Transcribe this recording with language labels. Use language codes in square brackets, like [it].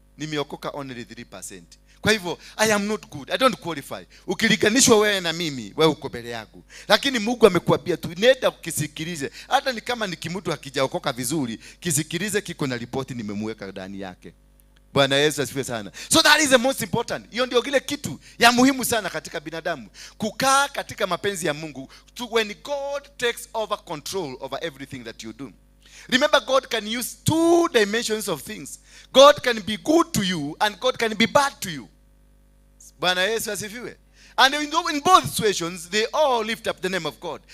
[en] Nimeokoka only 3%. [sw] Kwa hivyo [en] I am not good. I don't qualify. [sw] Ukilinganishwa wewe na mimi, wewe uko mbele yangu. Lakini Mungu amekuambia tu nenda ukisikilize. Hata ni kama ni kimutu hakijaokoka vizuri, kisikilize, kiko na ripoti nimemweka ndani yake. Bwana Yesu asifiwe sana. [en] So that is the most important. [sw] Hiyo ndio kile kitu ya muhimu sana katika binadamu. Kukaa katika mapenzi ya Mungu. [en] When God takes over control over everything that you do. Remember, God can use two dimensions of things. God can be good to you and God can be bad to you. [sw] Bwana Yesu asifiwe. [en] And in both situations, they all lift up the name of God.